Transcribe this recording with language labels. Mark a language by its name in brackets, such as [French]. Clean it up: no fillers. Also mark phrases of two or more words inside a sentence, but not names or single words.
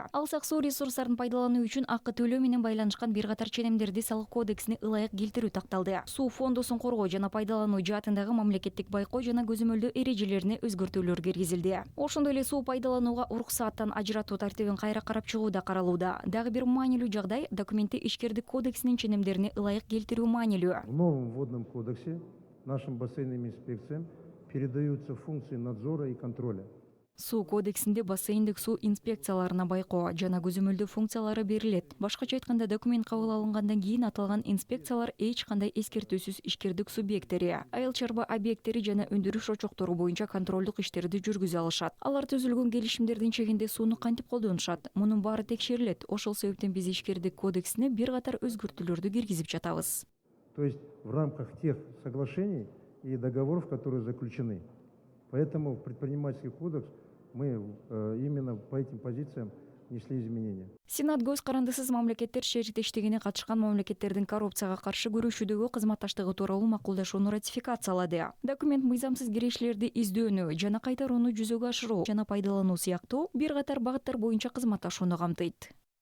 [Kyrgyz] Алсак суу ресурстарын пайдалануу үчүн акы төлөө менен байланышкан бир катар ченемдерди салык кодексине ылайык келтирүү такталды. Суу фондусун коргоо жана пайдалануу жаатындагы мамлекеттик байкоо жана көзөмөлдөө эрежелерине өзгөртүүлөр киргизилди. Ошондой эле суу пайдаланууга уруксааттан ажыратуу тартибин кайра карап чыгуу да каралууда. Дагы бир маанилүү жагдай документте ишкердик кодексинин ченемдерине ылайык келтирүү маанилүү. [Russian] В новом водном кодексе нашим бассейнным инспекциям передаются функции надзора и контроля. [Kyrgyz] Суу кодексинде бассейндик суу инспекцияларына байкоо жана көзөмөлдөө функциялары берилет. Башкача айтканда, документ кабыл алынгандан кийин аталган инспекциялар эч кандай эскертүүсүз ишкердик субъекттери, айыл чарба объекттери жана өндүрүш очоктору боюнча контролдук иштерди жүргүзө алышат. Алар түзүлгөн келишимдердин чегинде сууну кантип колдонушат? Мунун баары текшерилет. Ошол себептен биз ишкердик кодексине бир катар өзгөртүүлөрдү киргизип жатабыз. [Russian] То есть в рамках тех соглашений и договоров, которые заключены. Поэтому в предпринимательский кодекс мы именно по этим позициям внесли изменения. [Kyrgyz] Сенат көз карандысыз мамлекеттер шериктештигине катышкан мамлекеттердин коррупцияга каршы күрөшүүдөгү кызматташтыгы тууралуу макулдашууну ратификациялады. Документ мыйзамсыз кирешилерди издөөнү жана кайтарууну жүзөгө ашыруу жана пайдалануу сыяктуу бир катар багыттар боюнча кызматташууну камтыйт.